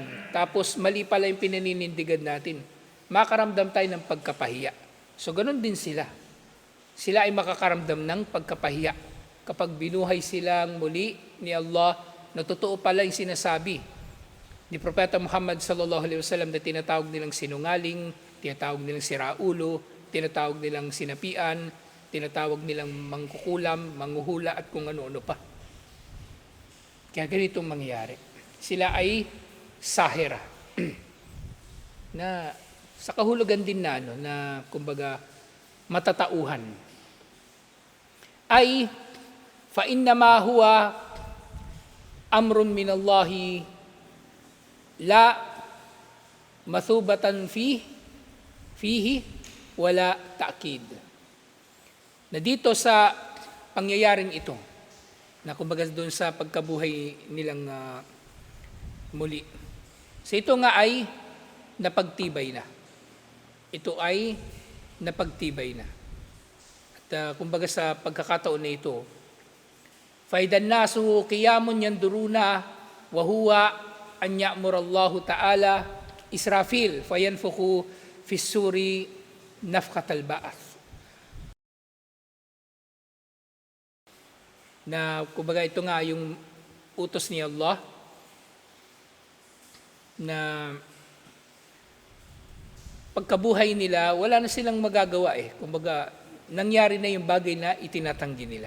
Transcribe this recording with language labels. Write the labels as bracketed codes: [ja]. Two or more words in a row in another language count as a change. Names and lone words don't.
[tl] Tapos mali pala yung pinaninindigan natin. Makaramdam tayo ng pagkapahiya. So ganun din sila. Sila ay makakaramdam ng pagkapahiya. Kapag binuhay silang muli ni Allah, na totoo pala yung sinasabi ni Propeta Muhammad [ar] sallallahu alaihi wasallam [tl] na tinatawag nilang sinungaling, tinatawag nilang siraulo, tinatawag nilang sinapian, tinatawag nilang mangkukulam, manghuhula at kung ano-ano pa. Kaya ganitong mangyayari. Sila ay sahira. Na sa kahulugan din na kumbaga matatauhan. [ar] Ay فإنما هو أمر من الله لا مثوبة فيه ولا تأكيد. [tl] Na dito sa pangyayaring ito, na kumbaga doon sa pagkabuhay nilang muli. So ito nga ay napagtibay na. Ito ay napagtibay na. At kumbaga sa pagkakataon na ito, [ar] فإذا الناس قيام ينظرون وهو أن يأمر الله تعالى إسرافيل فينفخ في الصور نفخة البعث. [tl] Na kumbaga ito nga yung utos ni Allah na pagkabuhay nila, wala na silang magagawa Kumbaga, nangyari na yung bagay na itinatanggi nila.